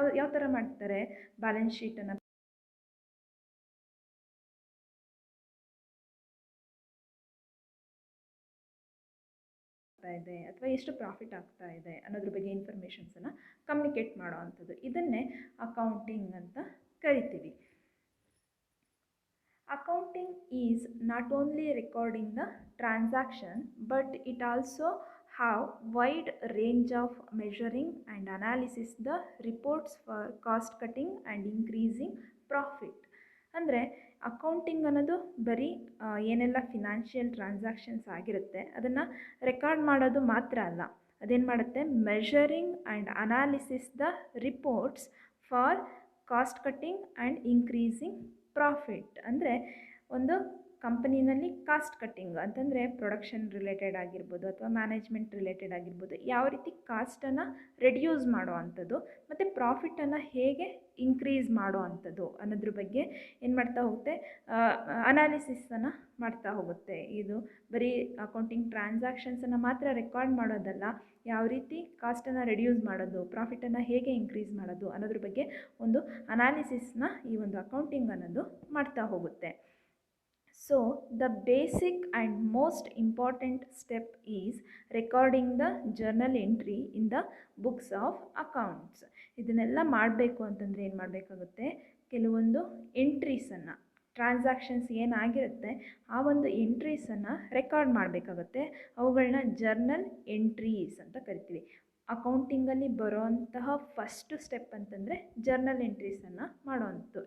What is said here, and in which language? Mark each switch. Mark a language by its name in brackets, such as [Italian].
[Kannada] ಯಾವ ಥರ ಮಾಡ್ತಾರೆ, ಬ್ಯಾಲೆನ್ಸ್ ಶೀಟನ್ನು ಇದೆ ಅಥವಾ ಎಷ್ಟು ಪ್ರಾಫಿಟ್ ಆಗ್ತಾ ಇದೆ ಅನ್ನೋದ್ರ ಬಗ್ಗೆ ಇನ್ಫಾರ್ಮೇಷನ್ಸನ್ನು ಕಮ್ಯುನಿಕೇಟ್ ಮಾಡೋ ಅಂಥದ್ದು. ಇದನ್ನೇ ಅಕೌಂಟಿಂಗ್ ಅಂತ ಕರಿತೀವಿ. [English] Accounting is not only recording the transaction, but it also have wide range of measuring and analysis the reports for cost cutting and increasing profit. ಅಂದರೆ [Kannada] ಅಕೌಂಟಿಂಗ್ ಅನ್ನೋದು ಬರೀ ಏನೆಲ್ಲ ಫಿನಾನ್ಷಿಯಲ್ ಟ್ರಾನ್ಸಾಕ್ಷನ್ಸ್ ಆಗಿರುತ್ತೆ ಅದನ್ನು ರೆಕಾರ್ಡ್ ಮಾಡೋದು ಮಾತ್ರ ಅಲ್ಲ. ಅದೇನು ಮಾಡುತ್ತೆ, [English] Measuring and analysis the reports for cost cutting and increasing profit. [Kannada] ಅಂದರೆ ಒಂದು ಕಂಪನಿನಲ್ಲಿ ಕಾಸ್ಟ್ ಕಟ್ಟಿಂಗ್ ಅಂತಂದರೆ ಪ್ರೊಡಕ್ಷನ್ ರಿಲೇಟೆಡ್ ಆಗಿರ್ಬೋದು ಅಥವಾ ಮ್ಯಾನೇಜ್ಮೆಂಟ್ ರಿಲೇಟೆಡ್ ಆಗಿರ್ಬೋದು, ಯಾವ ರೀತಿ ಕಾಸ್ಟನ್ನು ರೆಡ್ಯೂಸ್ ಮಾಡೋ ಅಂಥದ್ದು ಮತ್ತು ಪ್ರಾಫಿಟನ್ನು ಹೇಗೆ ಇನ್ಕ್ರೀಸ್ ಮಾಡೋ ಅಂಥದ್ದು ಅನ್ನೋದ್ರ ಬಗ್ಗೆ ಏನು ಮಾಡ್ತಾ ಹೋಗುತ್ತೆ, ಅನಾಲಿಸಿಸನ್ನು ಮಾಡ್ತಾ ಹೋಗುತ್ತೆ. ಇದು ಬರೀ ಅಕೌಂಟಿಂಗ್ ಟ್ರಾನ್ಸಾಕ್ಷನ್ಸನ್ನು ಮಾತ್ರ ರೆಕಾರ್ಡ್ ಮಾಡೋದಲ್ಲ, ಯಾವ ರೀತಿ ಕಾಸ್ಟನ್ನು ರೆಡ್ಯೂಸ್ ಮಾಡೋದು, ಪ್ರಾಫಿಟನ್ನು ಹೇಗೆ ಇನ್ಕ್ರೀಸ್ ಮಾಡೋದು ಅನ್ನೋದ್ರ ಬಗ್ಗೆ ಒಂದು ಅನಾಲಿಸಿಸ್ನ ಈ ಒಂದು ಅಕೌಂಟಿಂಗ್ ಅನ್ನೋದು ಮಾಡ್ತಾ ಹೋಗುತ್ತೆ. [English] So the basic and most important step is recording the journal entry in the books of accounts. [Kannada] ಇದನ್ನೆಲ್ಲ ಮಾಡಬೇಕು ಅಂತಂದರೆ ಏನು ಮಾಡಬೇಕಾಗುತ್ತೆ, ಕೆಲವೊಂದು ಎಂಟ್ರೀಸನ್ನು, ಟ್ರಾನ್ಸಾಕ್ಷನ್ಸ್ ಏನಾಗಿರುತ್ತೆ ಆ ಒಂದು ಎಂಟ್ರೀಸನ್ನು ರೆಕಾರ್ಡ್ ಮಾಡಬೇಕಾಗುತ್ತೆ. ಅವುಗಳನ್ನ ಜರ್ನಲ್ ಎಂಟ್ರೀಸ್ ಅಂತ ಕರಿತೀವಿ. ಅಕೌಂಟಿಂಗಲ್ಲಿ ಬರೋಂತಹ ಫಸ್ಟು ಸ್ಟೆಪ್ ಅಂತಂದರೆ ಜರ್ನಲ್ ಎಂಟ್ರೀಸನ್ನು ಮಾಡೋವಂಥದ್ದು.